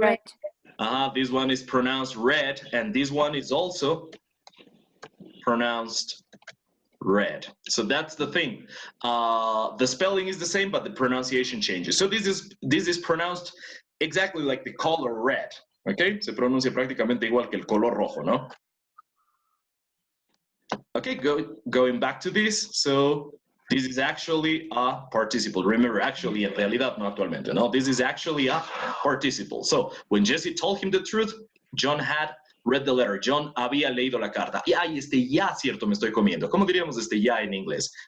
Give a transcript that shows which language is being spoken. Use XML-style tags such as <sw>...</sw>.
<en>Read. This one is pronounced red, and this one is also pronounced red. So that's the thing. The spelling is the same, but the pronunciation changes. So this is pronounced exactly like the color red.</en> <es>Okay, se pronuncia prácticamente igual que el color rojo, ¿no?</es> <en>Okay, going back to this. So this is actually a participle. Remember, actually,</en> <es>en realidad, no actualmente, no?</es> <en>This is actually a participle. So when Jesse told him the truth, John had read the letter.</en> <es>John había leído la carta. Y ay, este ya, cierto, me estoy comiendo. ¿Cómo diríamos este ya en inglés?</es>